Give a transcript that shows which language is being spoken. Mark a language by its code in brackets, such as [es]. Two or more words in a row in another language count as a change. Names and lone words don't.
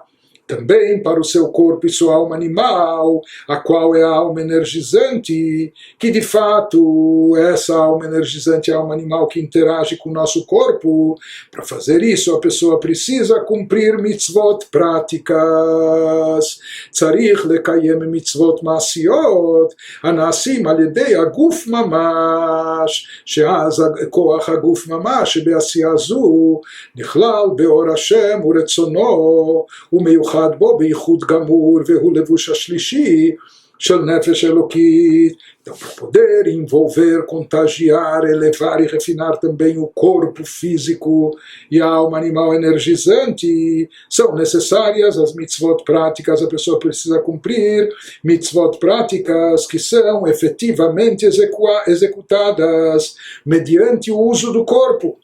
[pt] Também para o seu corpo e sua alma animal, a qual é a alma energizante, que de fato essa alma energizante é a alma animal que interage com o nosso corpo. Para fazer isso, a pessoa precisa cumprir mitzvot práticas. [he] צריך לקיים מצוות מעשיות, הנעשים על ידי הגוף ממש, שאז כח הגוף ממש, שבעשיה זו, נכלל באור השם ורצונו, ומיוחד בו בייחוד גמור והוא לבוש השלישי של נפש אלוקית. [pt] Então, para poder envolver, contagiar, elevar e refinar também o corpo físico e a alma animal energizante, são necessárias as mitzvot práticas. A pessoa precisa cumprir mitzvot práticas que são efetivamente executadas mediante o uso do corpo.